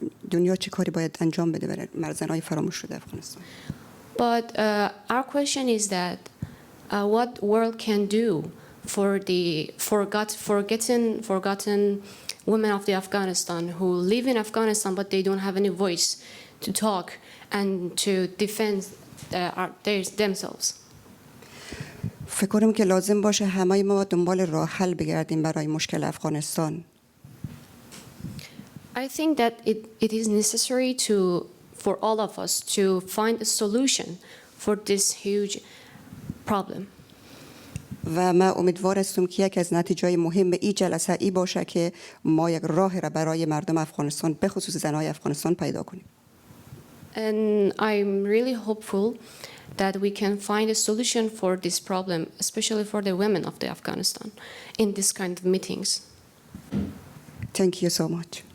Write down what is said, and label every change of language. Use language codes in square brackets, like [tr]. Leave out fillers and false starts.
[fa] دنیا چه کاری باید انجام بده برای زنای فراموش شده افغانستان؟ [en] But our question is that what world can do for the forgotten women of the Afghanistan who live in Afghanistan but they don't have any voice to talk and to defend themselves. [fa] فکر کنم که لازم باشه همه ما دنبال راه حل بگردیم برای مشکل افغانستان. [en] I think that it is necessary for all of us to find a solution for this huge problem. [fa] و من امیدوار هستم که یک از نتیجه‌های مهم این جلسه ای باشه که ما یک راه را برای مردم افغانستان به خصوص زنای افغانستان پیدا کنیم. [en] And I'm really hopeful that we can find a solution for this problem, especially for the women of the Afghanistan, in this kind of meetings. Thank you so much.